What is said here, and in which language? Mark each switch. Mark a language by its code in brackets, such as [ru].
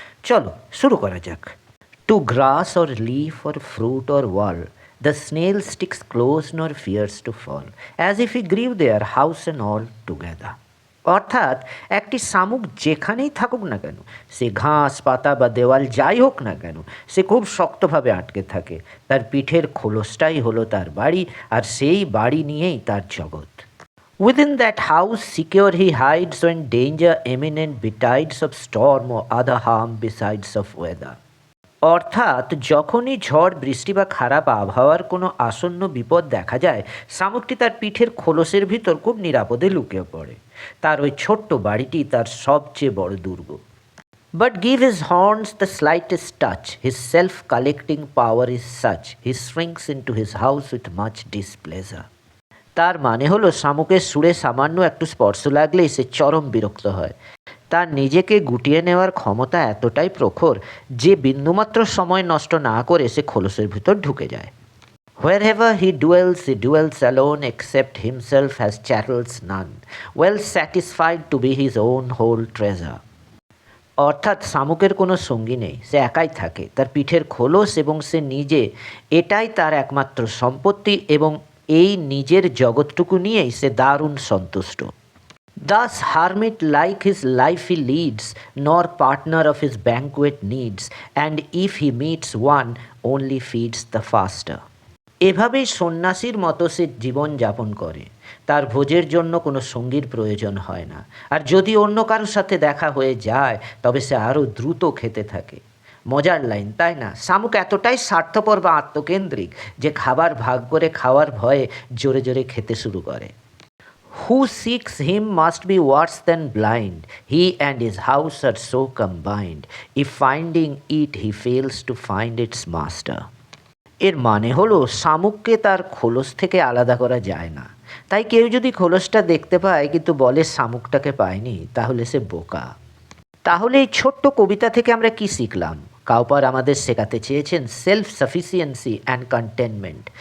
[bn] চলো শুরু করা যাক। [en] To grass or leaf or fruit or wall, the snail sticks close nor fears to fall, as if he grieve there house and all together. [bn] অর্থাৎ একটি শামুক যেখানেই থাকুক না কেন, সে ঘাস পাতা বা দেওয়াল যাই হোক না কেন, সে খুব শক্তভাবে আটকে থাকে। তার পিঠের খোলসটাই হলো তার বাড়ি, আর সেই বাড়ি নিয়েই তার জগৎ। [en] Within that house secure he hides when danger imminent betides of storm or other harm besides of weather. [bn] অর্থাৎ যখনই ঝড় বৃষ্টি বা খারাপ আবহাওয়ার কোনো আসন্ন বিপদ দেখা যায়, শামুকটি তার পিঠের খোলসের ভিতর খুব নিরাপদে লুকিয়ে পড়ে। তার ওই ছোট্ট বাড়িটি তার সবচেয়ে বড় দুর্গ। [en] But give his horns the slightest touch, his self-collecting power is such, he shrinks into his house with much displeasure. [bn] তার মানে হলো শামুকের সুরে সামান্য একটু স্পর্শ লাগলেই সে চরম বিরক্ত হয়। তার নিজেকে গুটিয়ে নেওয়ার ক্ষমতা এতটাই প্রখর যে বিন্দুমাত্র সময় নষ্ট না করে সে খোলসের ভিতর ঢুকে যায়। [en] Wherever he dwells alone, except himself has chattels none, well satisfied to be his own whole treasure. [bn] অর্থাৎ শামুকের কোনো সঙ্গী নেই, সে একাই থাকে। তার পিঠের খোলস এবং সে নিজে, এটাই তার একমাত্র সম্পত্তি, এবং এই নিজের জগৎটুকু নিয়েই সে দারুণ সন্তুষ্ট। [en] Thus hermit like his life he leads, nor partner of his banquet needs, and if he meets one, only feeds the faster. [bn] এভাবেই সন্ন্যাসীর মতো সে জীবন যাপন করে। তার ভোজের জন্য কোনো সঙ্গীর প্রয়োজন হয় না, আর যদি অন্য কারোর সাথে দেখা হয়ে যায় তবে সে আরও দ্রুত খেতে থাকে। মজার লাইন, তাই না? শামুক এতটাই স্বার্থপর বা আত্মকেন্দ্রিক যে খাবার ভাগ করে খাওয়ার ভয়ে জোরে জোরে খেতে শুরু করে। [en] Who seeks him must be worse than blind. He and his house are so combined. If finding it he fails to find its master. [bn] এর মানে হলো শামুককে তার খোলস থেকে আলাদা করা যায় না। তাই কেউ যদি খোলসটা দেখতে পায় কিন্তু বলে শামুকটাকে পায়নি, তাহলে সে বোকা। তাহলে এই ছোট্ট কবিতা থেকে আমরা কি শিখলাম? কাউপার আমাদের শেখাতে চেয়েছেন [en] Self sufficiency and contentment.